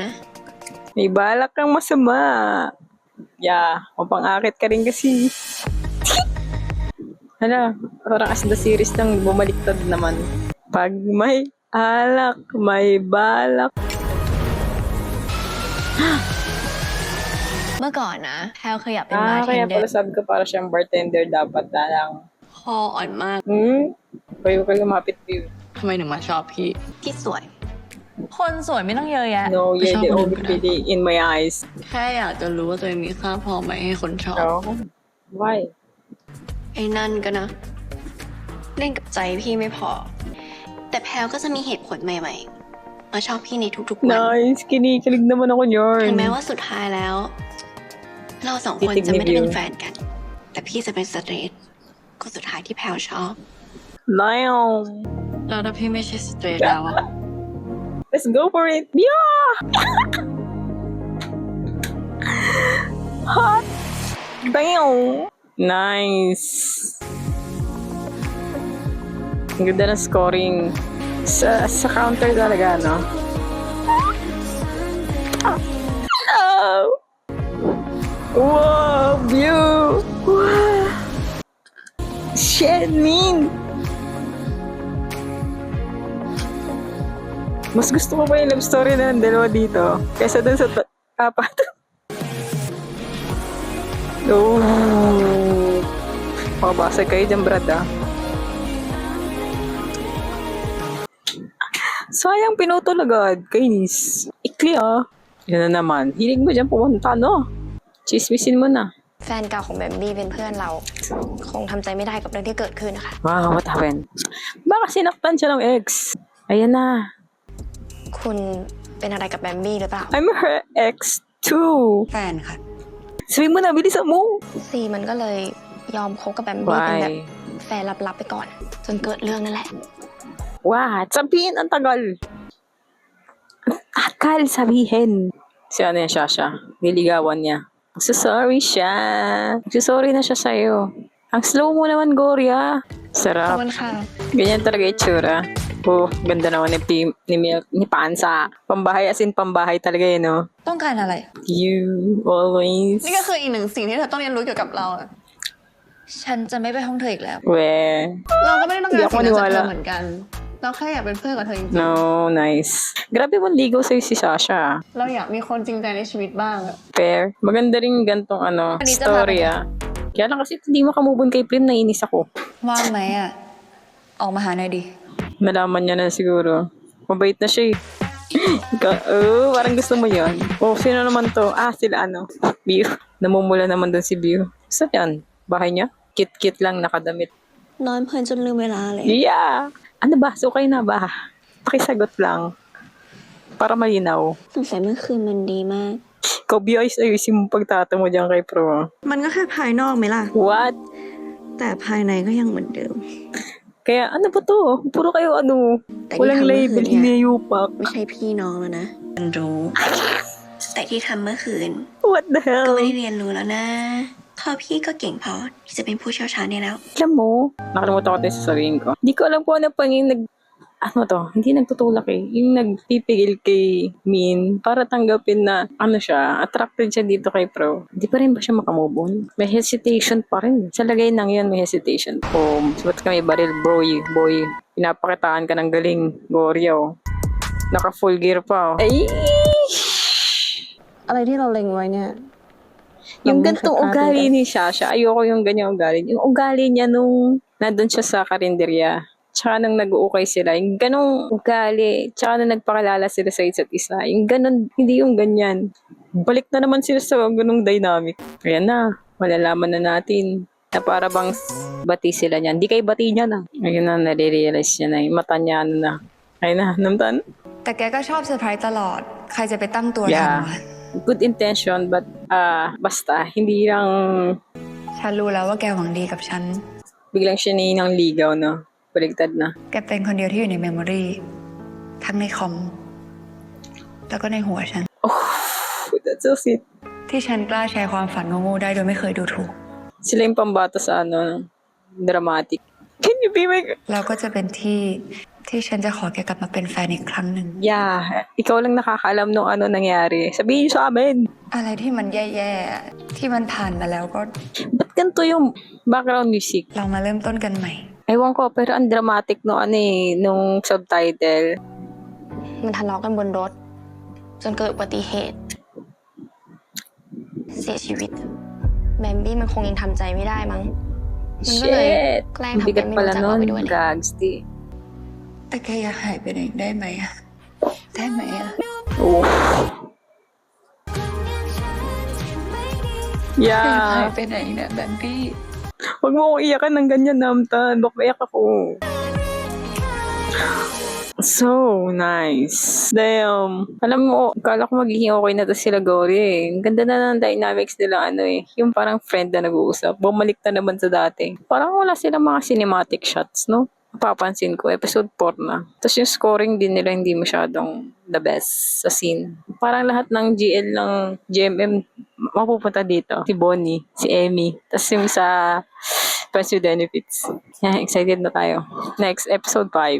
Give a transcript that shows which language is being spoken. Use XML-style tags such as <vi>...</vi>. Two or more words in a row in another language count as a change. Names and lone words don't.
<tl>May balak kang masama. Yeah. Mapang-akit ka rin kasi. Hala, parang</tl> <en>as the series</en> <tl>nang bumaliktad naman. Pag may alak, may balak.</tl> <th>เมื่อก่อนนะแพลวเคยอยากเป็นบาร์เท</th> <tl>Kaya</tl> <th>นเดอ</th> <tl>pala</tl> <th>ร์</th> <tl>sabi ko para siyang bartender dapat na lang.</tl> <th>คออ่อนมาก</th> <tl>Kayo lumapit view.</tl> <th>ทำไมถึงมาชอบพี่ ที่สวย คนสวยไม่ต้องเยอะแยะ</th> <en>No,</en> <th>ไม่</th> <en>you're</en> <th>ชอบ</th> <en>the</en> <th>คนอื่น</th> <en>only</en> <th>ก็ได้</th> <en>pretty in my eyes.</en> <th>แค่อยากจะรู้ว่าตัวเองมีค่าพอไหมให้คนชอบ</th> <en>Oh, why?</en> <th>ไอ้นั่นก็นะ เล่นกับใจพี่ไม่พอ แต่แพลวก็จะมีเหตุผลใหม่ๆ มาชอบพี่ในทุกๆวัน</th> <en>Nice,</en> <tl>kinikilig naman ako</tl> <th>ถึง</th> <tl>yarn.</tl> <th>แม้ว่าสุดท้ายแล้ว เรา2 คนจะไม่ได้เป็นแฟนกัน แต่พี่จะเป็นสเตรทคนสุดท้ายที่แพลชอบ</th> <en>Lion.</en> <th>แล้วถ้าพี่ไม่ใช่สเตรทแล้วอะ</th> <en>Let's go for it. Yeah! Hot. Bam! Nice.</en> <tl>Ang ganda ng scoring. Sa counter talaga, no? Oh!</tl> <en>Wow! View! Wow! Shit, mean!</en> <tl>Mas gusto ko pa yung love story na ng dalawa dito kaysa dun sa apat. Oh! Mabasag kayo dyan, Brad, ah. Sayang pinutol agad. Kainis. Ikli, ah. Yan na naman. Hilig mo dyan pumunta, no? Chismisin mo na.</tl> <th>แฟนเก่าของแบมบี้เป็นเพื่อนเรา คงทำใจไม่ได้กับเรื่องที่เกิดขึ้นนะคะ</th> <en>Wow, what happened?</en> <tl>Baka sinaktan siya ng ex. Ayan na.</tl> <th>คุณเป็นอะไรกับแบมบี้หรือเปล่า</th> <en>I'm her ex too.</en> <th>แฟนค่ะ</th> <tl>Sabi mo na, bilisan mo.</tl> <th>ซีมันก็เลยยอมคบกับแบมบี้เป็นแบบ</th> <en>Why?</en> <th>แฟนลับๆไปก่อน จนเกิดเรื่องนั่นแหละ</th> <en>What?</en> <tl>Sabihin, ang tagal. Ang tagal sabihin. Si ano yan, Shasha? Niligawan niya. Sorry siya. Sorry na siya sa'yo. Ang slow mo naman, Gloria.</tl> <th>ขอบ</th> <tl>Sarap.</tl> <th>คุณค่ะ</th> <tl>Ganyan talaga itsura. Oh, ganda naman ni Pansa. Pambahay</tl> <en>as in</en> <tl>pambahay talaga yun, no?</tl> <th>ต้องการอะไร</th> <en>You always.</en> <th>นี่ก็คืออีกหนึ่งสิ่งที่เธอต้องเรียนรู้เกี่ยวกับเราอะ ฉันจะไม่ไปห้องเธออีกแล้ว</th> <tl>Weh.</tl> <th>เราก็ไม่ได้ต้องการ</th> <tl>Hindi ako</tl> <th>สิ่งนั้นจากเธ</th> <tl>maniwala.</tl> <th>อเหมือนกัน เราแค่อยากเป็นเพื่อนกับเธอจริง</th> <en>No, nice.</en> <tl>Grabe mong ligaw sa'yo si Sasha.</tl> <th>ๆเราอยากมีคนจริงใจในชีวิตบ้างอะ</th> <tl>Fair. Maganda rin gantong Kanina</tl> <en>story,</en> <tl>ka. ah. Kaya lang kasi hindi makamove on kay Prim, nainis ako.</tl> <th>ว่างไหมอ่ะ ออกมาหาหน่อยดิ</th> <tl>Nalaman niya na siguro. Mabait na siya eh. Parang gusto mo yun. Oh, sino naman to? Ah, sila Biu. Namumula naman dun si Biu. Saan yan? Bahay niya? Kit-kit lang nakadamit.</tl> <th>นอนเพลินจนลืมเวลาเลย</th> <en>Yeah!</en> <tl>Ano ba? Sukay na ba? Pakisagot lang. Para malinaw.</tl> <th>สงสัยเมื่อคืนมันดีมาก</th> <tl>Ikaw, Biu, ayusin mo pagtata mo dyan kay Pro.</tl> <th>มันก็แค่ภายนอกไหมล่ะ</th> <en>What?</en> <th>แต่ภายในก็ยังเหมือนเดิม</th> <tl>Kaya ano ba to? Puro kayo</tl> <th>แต่ที่</th> <tl>walang</tl> <th>ทำเมื่อคื</th> <en>label,</en> <th>นเนี่ย</th> <tl>hinayupak.</tl> <th>ไม่ใช่พี่น้องแล้วนะ มันรู้ แต่ที่ทำเมื่อคืน</th> <en>What the</en> <th>ก็</th> <en>hell?</en> <th>ไม่ได้เรียนรู้แล้วนะเพราะพี่ก็เก่งพอที่จะเป็นผู้เชี่ยวชาญได้แล้ว</th> <tl>Alam mo, nakalimutan ko tayo sa sabihin ko. Hindi ko alam kung ano pa yung hindi nagtutulak eh. Yung nagpipigil kay Min para tanggapin na attracted siya dito kay Pro. Di pa rin ba siya makamove on? May hesitation pa rin. Sa lagay nang yan, may hesitation. Oh, ba't ka may baril, boy? Pinapakitaan ka ng galing, Goryo. Naka</tl> <en>full gear</en> <tl>pa. Ay!</tl> <th>อะไรที่เราเล็งไว้เนี่ย</th> <tl>Yung Ang gantong nakakapit ugali ni Shasha, ayoko yung ganyang ugali. Yung ugali niya nung nandun siya sa karinderya. Tsaka nung nag-uukay sila. Yung ganong ugali. Tsaka nung nagpakilala sila sa isa't isa. Yung ganon, hindi yung ganyan. Balik na naman sila sa ganong dynamic. Ayan na. Malalaman na natin na para bang bati sila niyan. Hindi kayo bati niya na. Ayun na, nare-realize niya na. Yung mata niya na. Ayun na, namtan.</tl> <th>แต่แกก็ชอบเซอร์ไพรส์ตลอด ใครจะไปตั้งตัวทัน</th> <en>Yeah.</en> <th>วะ</th> <en>Good intention, but</en> <tl>basta, hindi lang</tl> <th>ฉันรู้แล้วว่าแกหวังดีกับฉัน</th> <tl>biglang siya ng ligaw, no? Baligtad na.</tl> <th>แกเป็นคนเดียวที่อยู่ในเมมโมรีทั้งในคอม แล้วก็ในหัวฉัน</th> <en>Oh, that's so sweet.</en> <th>ที่ฉันกล้าแชร์ความฝันโง่ๆได้โดยไม่เคยดูถูก</th> <tl>Sila yung pambata sa dramatic.</tl> <en>Can you be my...</en> <th>แล้วก็จะเป็นที่ฉันจะขอแกกลับมาเป็นแฟนอีกครั้งหนึ่ง</th> <en>Yeah,</en> <tl>ikaw lang nakakaalam nung nangyari. Sabihin niyo sa amin.</tl> <th>อะไรที่มันแย่ๆ ที่มันผ่านมาแล้วก็</th> <tl>Ba't ganito yung</tl> <en>background music?</en> <th>เรามาเริ่มต้นกันใหม่</th> <tl>Ewan ko, pero ang dramatic nung subtitle.</tl> <th>มันทะเลาะกันบนรถ จนเกิดอุบัติเหตุ เสียชีวิต แบมบี้มันคงยังทำใจไม่ได้มั้ง มันก็เลย</th> <en>Shit!</en> <th>แกล้ง</th> <tl>Ang</tl> <th>ทำเป็</th> <tl>bigat</tl> <th>นไม่</th> <tl>pala</tl> <th>รู้จักเราไปด้วย</th> <tl>nun.</tl> <th>เลย</th> <tl>Gags, di.</tl> <th>แต่แกอยากหายไปไหนได้ไหมอะได้ไหมอะ Oh. แกอยากหาย</th> <en>Yeah.</en> <th>ไปไหนเนี่ยแบมบี้</th> <tl>Huwag mo akong iyakan ng ganyan, Namtan. Baka iyak ako.</tl> <en>So nice. Damn.</en> <tl>Alam mo, akala ko magiging okay na to sila Gory eh. Ang ganda na ng dynamics nila yung parang friend na nag-uusap. Bumalik na naman sa dati. Parang wala silang mga</tl> <en>cinematic shots,</en> <tl>no? Papansin ko, episode 4 na. Tapos yung scoring din nila hindi masyadong</tl> <en>the best</en> <tl>sa scene. Parang lahat ng GL ng GMM mapupunta dito. Si Bonnie, si Emmy, tapos yung sa Friends with Benefits. Yeah, excited na tayo. Next, episode 5.</tl>